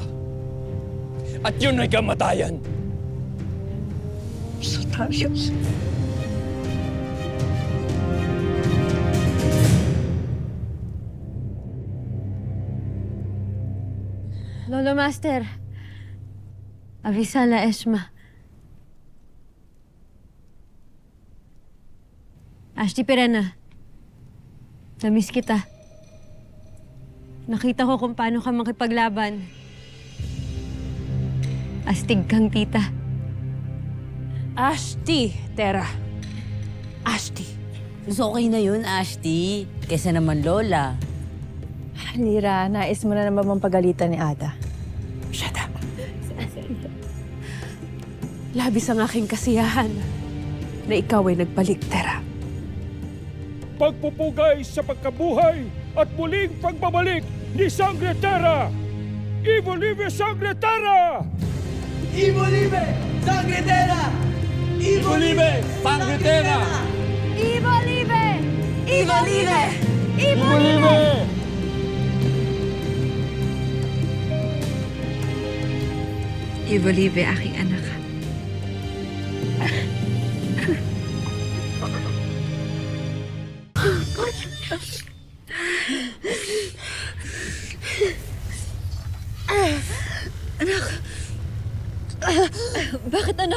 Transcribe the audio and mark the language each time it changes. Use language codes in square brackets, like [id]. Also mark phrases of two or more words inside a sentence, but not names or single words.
[tl] At yun ay kamatayan. Darius. Lolo Master, avisa la Esma. Ashti Perena, namiss kita. Nakita ko kung paano ka makipaglaban. Astig kang tita. Ashti, Tera. Ashti. Mas okay na yun, Ashti. Kesa naman Lola. Lira, nais mo na naman pagalitan ni Ada. [en] Shut up. [tl] Labis ang aking kasiyahan na ikaw ay nagbalik, Tera. Pagpupugay sa pagkabuhay at muling pagbabalik ni Sangre Terra! Ivo Live Sangre Terra! Ivo Libe! Sangre Terra! Ivo Libe! Sangre Terra! Ivo Libe! Ivo Libe! Ivo Libe! Ivo Libe, aking anak. Bakit anak?